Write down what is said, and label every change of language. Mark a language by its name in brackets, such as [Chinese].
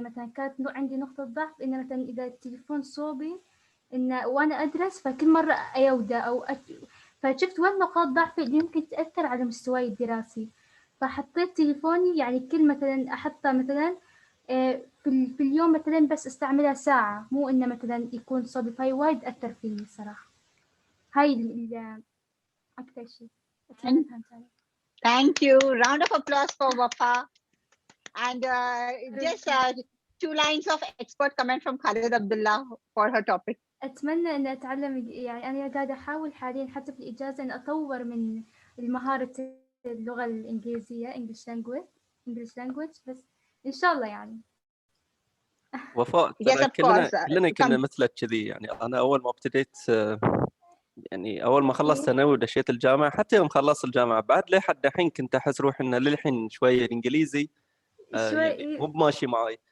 [Arabic] مثلا كانت عندي نقطة ضعف إن مثلا إذا التليفون صوبي إنه وأنا أدرس فكل مرة أيوده فشفت وين نقاط ضعفي اللي يمكن تأثر على مستواي الدراسي، فحطيت تليفوني يعني كل مثلا أحطه مثلا في اليوم مثلا بس استعملها ساعة، مو إنه مثلا يكون صوبي. فهي وايد أثر فيني صراحة. هاي أكثر شيء أتمنى فهمت عليك. [English] Thank you. Round of applause for Wafa. And just 2 lines of expert comment from Khalid Abdullah for her topic. [Arabic] أتمنى إن أتعلم، يعني أنا قاعدة أحاول حاليا حتى في الإجازة إن أطور من المهارة اللغة الإنجليزية [English] English language [Arabic] بس إن شاء الله يعني. وفاء [English] Yes, [Arabic] ترى [English] of course. [Arabic] كلنا كنا مثلك كذي. يعني انا اول ما ابتديت، يعني اول ما خلصت ثانوي ودشيت الجامعه، حتى يوم خلصت الجامعه بعد لحد الحين كنت احس روحي ان للحين شويه الانجليزي يعني مو بماشي معي.